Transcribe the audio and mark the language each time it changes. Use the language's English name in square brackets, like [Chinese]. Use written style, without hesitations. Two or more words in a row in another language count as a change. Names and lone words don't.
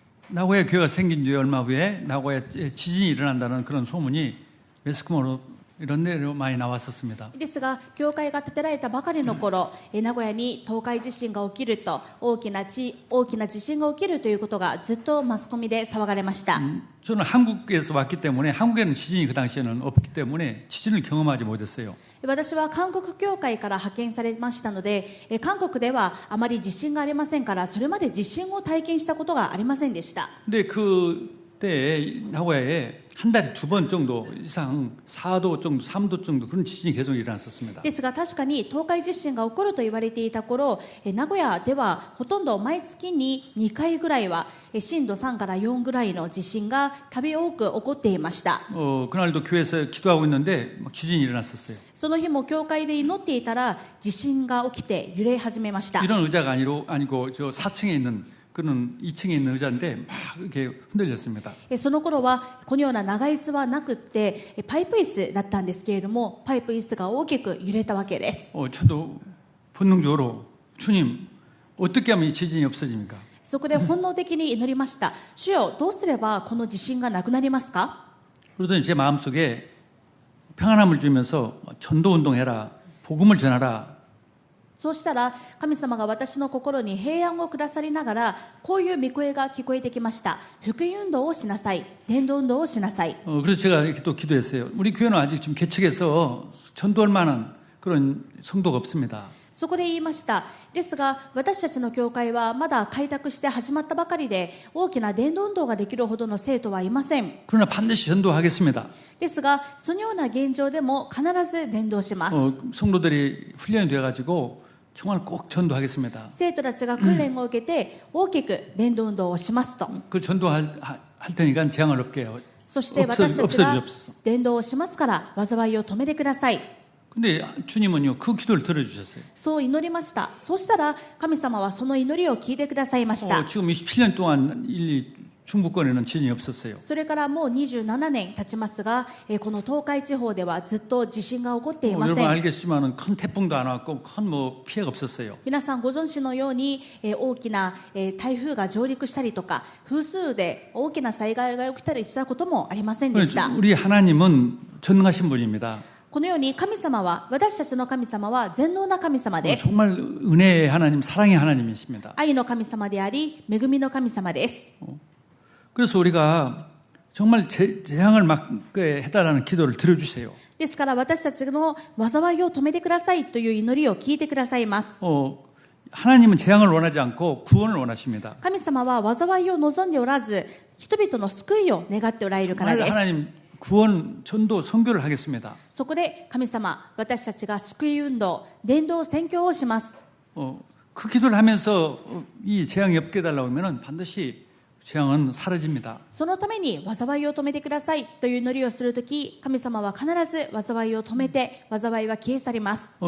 [Korean] 나고야 교회가 생긴 지 얼마 후에 나고야에 지진이 일어난다는 그런 소문이 매스컴으로 이런 데로 많이 나왔었습니다. [Japanese] ですが、教会が建てられたばかりの頃、名古屋に東海地震が起きると、大きな地震が起きるということがずっとマスコミで騒がれました。 [Korean] 저는 한국에서 왔기 때문에 한국에는 지진이 그 당시에는 없기 때문에 지진을 경험하지 못했어요. [Japanese] 私は韓国教会から派遣されましたので、韓国ではあまり地震がありませんから、それまで地震を体験したことがありませんでした。 [Korean] 근데 그때 나고야에 한 달에 2번 정도 이상 4도 정도, 3도 정도 그런 지진이 계속 일어났었습니다. [Japanese] ですが確かに東海地震が起こると言われていた頃、名古屋ではほとんど毎月に2回ぐらいは震度3から4ぐらいの地震が度多く起こっていました。 [Korean] 그날도 교회에서 기도하고 있는데 막 지진이 일어났었어요. [Japanese] その日も教会で祈っていたら地震が起きて揺れ始めました。 [Korean] 이런 의자가 아니고 저 4층에 있는 그는 2층에 있는 의자인데 막 이렇게 흔들렸습니다. [Japanese] その頃はこのような長椅子はなくってパイプ椅子だったんですけれども、パイプ椅子が大きく揺れたわけです。 [Korean] 저도 본능적으로 주님 어떻게 하면 이 지진이 없어집니까? [Japanese] そこで本能的に祈りました。主よ、どうすればこの地震がなくなりますか？ [Korean] 그러더니 제 마음속에 평안함을 주면서 전도 운동해라, 복음을 전하라. [Japanese] そうしたら神様が私の心に平安をくださりながら、こういう御声が聞こえてきました。福音運動をしなさい、伝道運動をしなさい。 [Korean] 그래서 제가 이렇게 또 기도했어요. 우리 교회는 아직 지금 개척해서 전도할 만한 그런 성도가 없습니다. [Japanese] そこで言いました。ですが私たちの教会はまだ開拓して始まったばかりで、大きな伝道運動ができるほどの生徒はいません。 [Korean] 그러나 반드시 전도하겠습니다. [Japanese] ですがそのような現状でも必ず伝道します。 [Korean] 성도들이 훈련이 돼가지고 정말 꼭 전도하겠습니다. [Japanese] 生徒たちが訓練を受けて大きく伝道運動をしますと。 [Korean] 그 전도할 테니까 재앙을 없게요. [Japanese] そして私たちが伝道をしますから災いを止めてください。 [Korean] 근데 주님은요 그 기도를 들어주셨어요. [Japanese] そう祈りました。そうしたら神様はその祈りを聞いてくださいました。 [Korean] 지금 27년 동안 중부권에는 지진이 없었어요. [Japanese] それからもう27年経ちますが、この東海地方ではずっと地震が起こっていませ [Korean] 여러분 [Japanese] ん。 [Korean] 알겠지만은 큰 태풍도 안 왔고 큰 뭐 피해가 없었어요. [Japanese] 皆さんご存知のように、大きな、台風が上陸したりとか、風数で大きな災害が起きたりしたこともありませんでした。 [Korean] 우리 하나님은 전능하신 분입니다. [Japanese] このように神様は、私たちの神様は全能な神様です。 [Korean] 정말 은혜의 하나님, 사랑의 하나님이십니다. [Japanese] 愛の神様であり、恵みの神様です。 [Korean] 그래서 우리가 정말 재앙을 막게 해달라는 기도를 들어주세요. [Japanese] ですから私たちの災いを止めてくださいという祈りを聞いてくださいます。 [Korean] 하나님은 재앙을 원하지 않고 구원을 원하십니다. [Japanese] 神様は災いを望んでおらず、人々の救いを願っておられるからです。 [Korean] 하나님 구원, 전도, 선교를 하겠습니다. [Japanese] そこで神様、私たちが救い運動、伝道宣教をします。 [Korean] 그 기도를 하면서 이 재앙이 없게 해달라고 하면 반드시 재앙은 사라집니다. [Japanese] そのために災いを止めてくださいという祈りをするとき、神様は必ず災いを止めて、災いは消え去ります。